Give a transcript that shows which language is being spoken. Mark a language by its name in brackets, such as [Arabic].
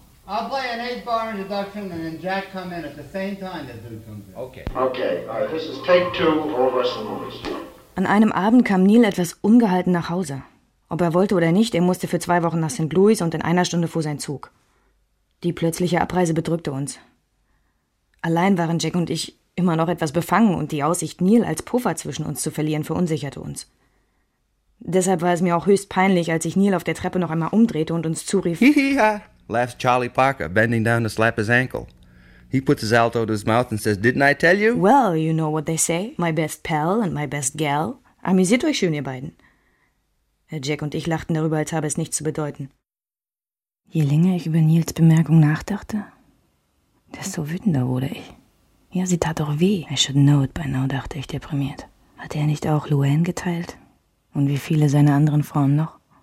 [English] I'll play an 8-bar introduction and then Jack come in at the same time that Dude comes in. Okay. Okay, all right, this is take two for all the rest of the movies. [German] An einem Abend kam Neil etwas ungehalten nach Hause. Ob er wollte oder nicht, er musste für 2 Wochen nach St. Louis und in 1 Stunde fuhr sein Zug. Die plötzliche Abreise bedrückte uns. Allein waren Jack und ich immer noch etwas befangen und die Aussicht, Neil als Puffer zwischen uns zu verlieren, verunsicherte uns. Deshalb war es mir auch höchst peinlich, als ich Neil auf der Treppe noch einmal umdrehte und uns zurief. [English] Hihiha, laughs Charlie Parker, bending down to slap his ankle. He puts his alto to his mouth and says, didn't I tell you? Well, you know what they say, my best pal and my best gal. [German] Amüsiert euch schön, ihr beiden. Jack und ich lachten darüber, als habe es nichts zu bedeuten. Je länger ich über Neils Bemerkung nachdachte, desto wütender wurde ich. Ja, sie tat doch weh. [English] I should know it by now, [German] dachte ich deprimiert. Hatte er nicht auch Luann geteilt? Und wie viele seiner anderen Frauen noch?